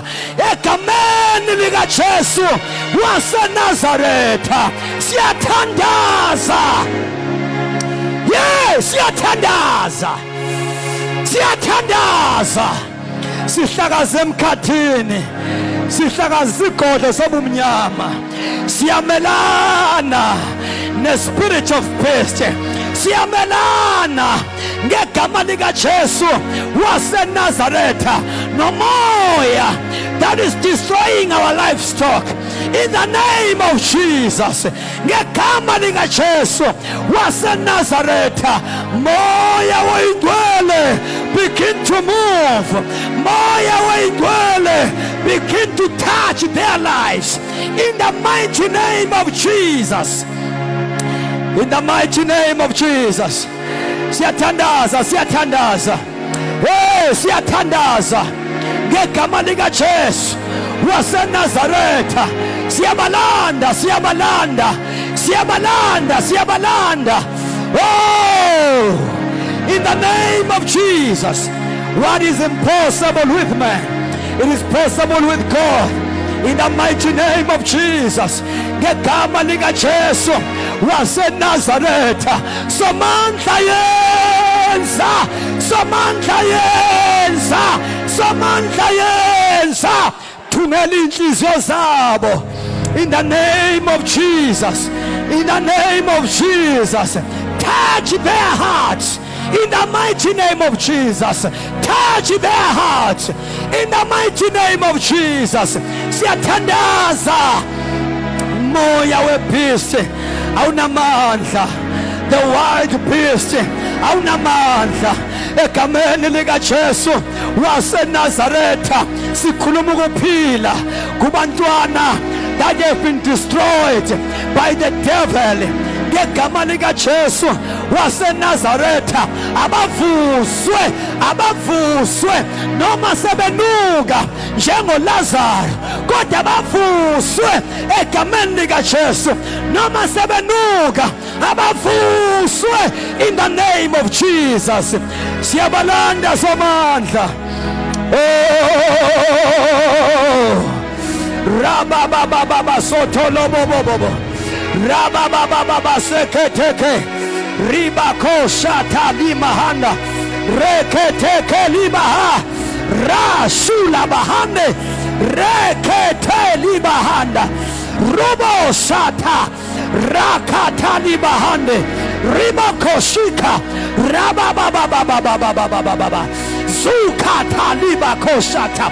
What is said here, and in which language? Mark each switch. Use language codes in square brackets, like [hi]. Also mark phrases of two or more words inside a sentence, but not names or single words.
[zu] Egameni lika Jesu waseNazaretha siyathandaza. Siyathandaza. Sihlakaze emkhathini, sihlakaze igodlo sobumnyama. Siyamelana nespirit [en] of beast. [zu] Siyamelana ngegama lika Jesu waseNazaretha nomoya [en] that is destroying our livestock in the name of Jesus. [zu] Ngegama lika Jesu waseNazaretha, moya oyingcwele [en] begin to move. [zu] Moya oyingcwele [en] begin to touch their lives in the mighty name of Jesus. In the mighty name of Jesus. [zu] Siyathandaza. Siyathandaza ngegama lika Jesu waseNazaretha. Siyabalanda. [en] Oh, in the name of Jesus. What is impossible with man, it is possible with God. in the mighty name of Jesus. [zu] Ngegama lika Jesu waseNazaretha, somandla yenza, somandla yenza, somandla yenza, thungela inhliziyo zabo [en] in the name of Jesus, [zu] in the name of Jesus. [en] Touch their hearts in the mighty name of Jesus. Touch their hearts in the mighty name of Jesus. [zu] Siyathandaza moya webeast awunamandla, [en] the wild beast [zu] awunamandla, egameni lika Jesu waseNazaretha sikhuluma ukuphila kubantwana [en] that have been destroyed by the devil. [zu] Ngegama lika Jesu waseNazaretha abavuswe, abavuswe noma sebenuka njengoLazaro, kodwa abavuswe egameni lika Jesu noma sebenuka, abavuswe [en] in the name of Jesus. [zu] Siyabalanda somandla. Oh, rabababa sotolobobobo, rabababa seketeke, ribako shata limahanda, reketeke libaha, rasula bahande, rekete libahanda, rubo shata, rakata libahande, ribako shika, rabababa zukata libako shata.